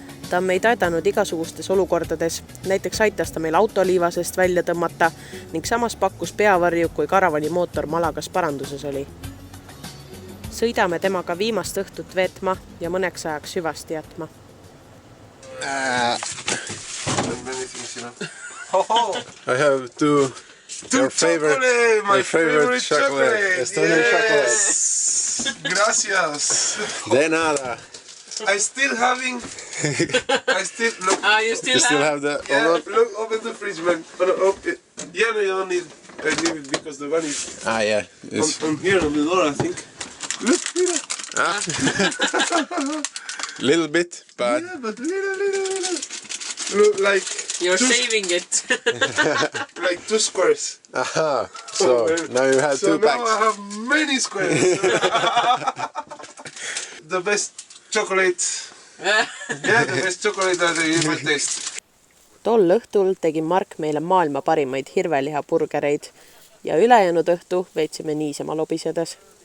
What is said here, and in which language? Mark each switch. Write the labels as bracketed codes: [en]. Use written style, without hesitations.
[et] Ta on meid aidanud igasugustes olukordades, näiteks aitas ta meil autoliivasest välja tõmmata ning samas pakkus peavarju, kui karavani mootor Malagas paranduses oli. Sõidame temaga viimast õhtut veetma ja mõneks ajaks hüvasti jätma. [en] I have your favorite chocolate. Estonian chocolate. [es] Gracias. De nada. [en] I still having. You You still have the... Yeah, look, open the fridge, man. Yeah, no, you don't need it because the one is yeah. on here on the door, I think. Look, here. Little bit, but... Yeah, but little. Look, like... You're saving it. Like 2 squares. Aha, so now you have 2 packs. So now I have many squares. The best chocolate. Yeah, the best chocolate that you will taste. [et] Tol õhtul tegi Mark meile maailma parimaid hirvelihaburgereid ja ülejäänud õhtu veetsime niisama lobisedes.